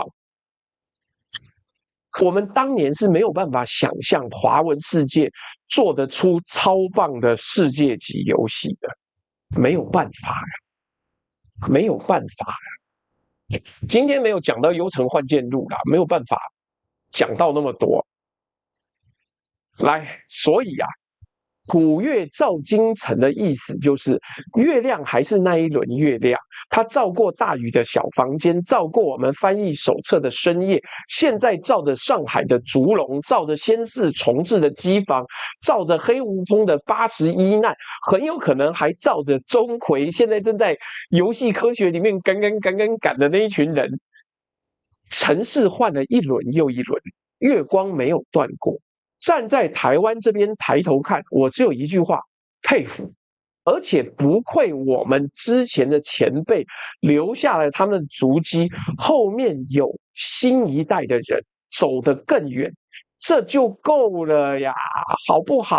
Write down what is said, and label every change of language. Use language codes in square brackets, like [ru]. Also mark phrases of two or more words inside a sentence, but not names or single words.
[zh] 我們當年是沒有辦法想象華文世界做得出超棒的世界級遊戲的，没有辦法呀，没有辦法呀。今天没有講到《幽城幻劍錄》啦，沒有辦法講到那麼多。來，所以啊，古月照今晨的意思就是月亮還是那一輪月亮，它照過大禹的小房間，照過我們翻譯手冊的深夜，現在照着上海的竹籠，照着先世重置的機房，照着黑悟空的81難，很有可能還照着鍾馗現在正在遊戲科學裡面趕的那一群人。城市換了一輪又一輪，月光沒有斷過。站在台灣這邊抬頭看，我只有一句話：佩服。而且不愧我們之前的前輩留下了他們的足跡，後面有新一代的人走得更遠，這就夠了呀，好不好？